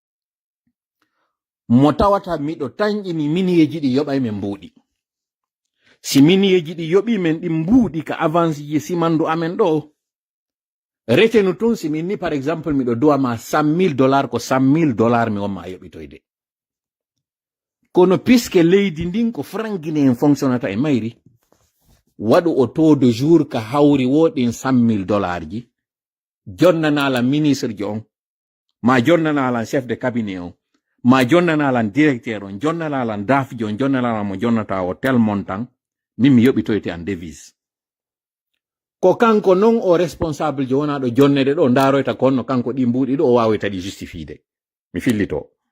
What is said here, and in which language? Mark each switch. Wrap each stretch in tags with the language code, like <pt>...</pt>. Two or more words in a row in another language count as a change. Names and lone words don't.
<ff>mo tawata miɗo tañƴini miniyeji ɗi yoɓay men mbuuɗi si miniyeji ɗi yoɓi men ɗi mbuuɗi ka avance ji simandu amen ɗo retenu tun si min ni</ff> <fr>par exemple</fr> <ff>miɗo duwama $100,000 ko $100,000 mi wonma yoɓitoyde kono puisque leydi ndin ko franc guinéen fonctionnata e mayri waɗu o</ff> <fr>taux de jour</fr> <ff>ka hawri woɗin $100,000 ji jonnanala ministre ji on ma jonnanalan</ff> <fr>chef de cabinet</fr> <ff>on ma jonnanalan directeur on jonnanalan dafji on jonnanalan mo jonnata o</ff> <fr>tel montant</fr> <ff>min mi yoɓitoyte</ff> <fr>en devise</fr> <ff>ko kanko non o responsable jo wona ɗo jonnede ɗo ndaroyta konno kanko ɗi mbuɗi ɗo o wawita ɗi justifiede mi fillito</ff>